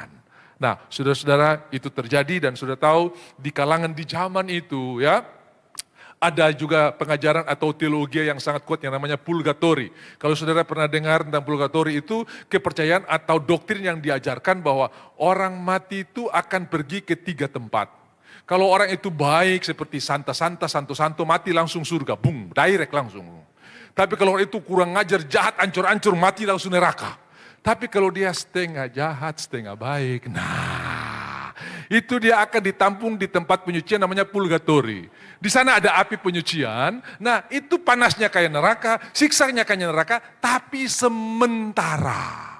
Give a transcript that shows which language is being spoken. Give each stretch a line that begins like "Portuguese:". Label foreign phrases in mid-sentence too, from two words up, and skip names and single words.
Indonesian: Nah, saudara-saudara, itu terjadi dan sudah tahu di kalangan di zaman itu ya, ada juga pengajaran atau teologi yang sangat kuat yang namanya purgatori. Kalau saudara pernah dengar tentang purgatori, itu kepercayaan atau doktrin yang diajarkan bahwa orang mati itu akan pergi ke 3 tempat. Kalau orang itu baik seperti santa-santa, santo-santo, mati langsung surga, bung, direct langsung. Tapi kalau itu kurang ngajar, jahat, ancur-ancur, mati langsung neraka. Tapi kalau dia setengah jahat, setengah baik, nah itu dia akan ditampung di tempat penyucian namanya purgatori. Di sana ada api penyucian, nah itu panasnya kayak neraka, siksanya kayak neraka, tapi sementara.